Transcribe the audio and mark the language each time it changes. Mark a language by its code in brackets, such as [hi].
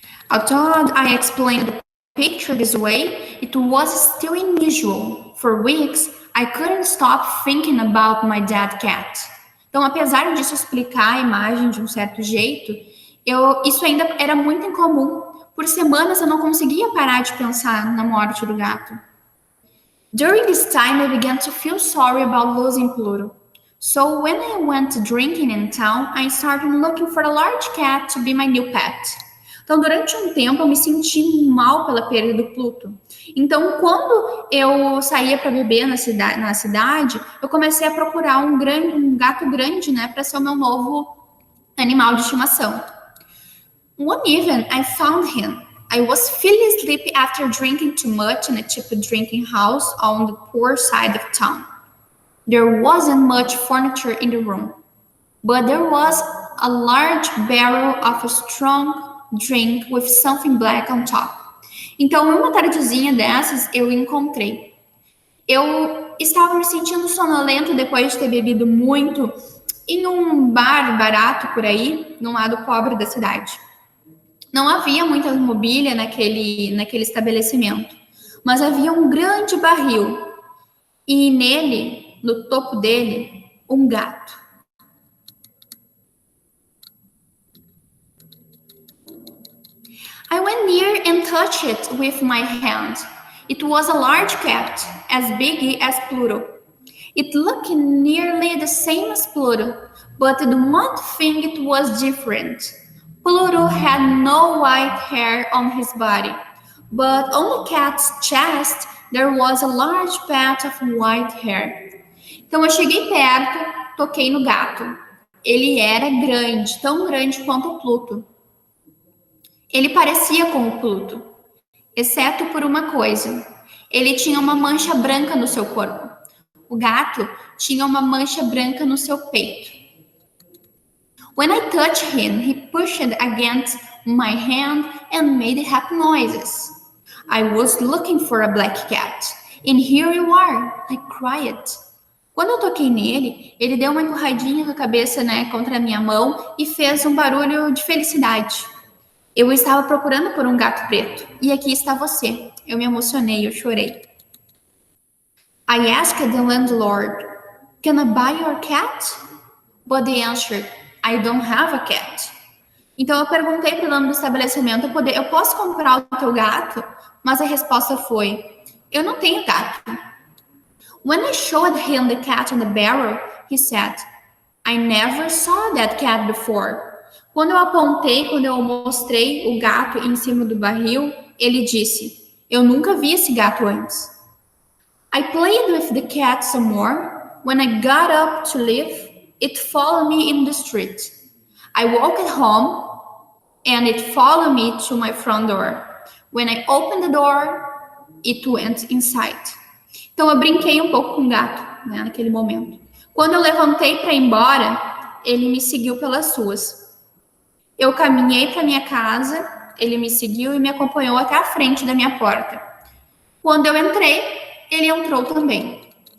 [en] Although I explained the picture this way, it was still unusual. For weeks, I couldn't stop thinking about my dead cat. [pt] Então, apesar disso explicar a imagem de um certo jeito, isso ainda era muito incomum. Por semanas eu não conseguia parar de pensar na morte do gato. [en] During this time, I began to feel sorry about losing Pluto. So when I went drinking in town, I started looking for a large cat to be my new pet. [pt] Então, durante um tempo, eu me senti mal pela perda do Pluto. Então, quando eu saía para beber na cidade, eu comecei a procurar um gato grande, né, para ser o meu novo animal de estimação. [en] One evening, I found him. I was feeling sleepy after drinking too much in a cheap drinking house on the poor side of town. There wasn't much furniture in the room, but there was a large barrel of a strong drink with something black on top. [pt] Então, uma tardezinha dessas, eu encontrei. Eu estava me sentindo sonolento depois de ter bebido muito em um bar barato por aí, num lado pobre da cidade. Não havia muita mobília naquele estabelecimento, mas havia um grande barril e nele, no topo dele, um gato. [en] I went near and touched it with my hand. It was a large cat, as big as Pluto. It looked nearly the same as Pluto, but the one thing it was different. Pluto had no white hair on his body, but on the cat's chest there was a large patch of white hair. [pt] Então eu cheguei perto, toquei no gato. Ele era grande, tão grande quanto o Pluto. Ele parecia com o Pluto, exceto por uma coisa. Ele tinha uma mancha branca no seu corpo. O gato tinha uma mancha branca no seu peito. [en] When I touched him, he pushed against my hand and made happy noises. I was looking for a black cat, and here you are, I cried. [pt] Quando eu toquei nele, ele deu uma empurradinha com a cabeça, né, contra a minha mão e fez um barulho de felicidade. Eu estava procurando por um gato preto, e aqui está você. Eu me emocionei, eu chorei. [en] I asked the landlord, "Can I buy your cat?" But they answered, I don't have a cat. [pt] Então eu perguntei para o dono do estabelecimento, eu posso comprar o teu gato? Mas a resposta foi, eu não tenho gato. [en] When I showed him the cat on the barrel, he said, I never saw that cat before. [pt] Quando eu mostrei o gato em cima do barril, ele disse, eu nunca vi esse gato antes. [en] I played with the cat some more. When I got up to leave, it followed me in the street. I walked home and it followed me to my front door. When I opened the door, it went inside. [pt] Então eu brinquei um pouco com o gato, né, naquele momento. Quando eu levantei para ir embora, ele me seguiu pelas ruas. Eu caminhei para minha casa, ele me seguiu e me acompanhou até a frente da minha porta. Quando eu entrei, ele entrou também.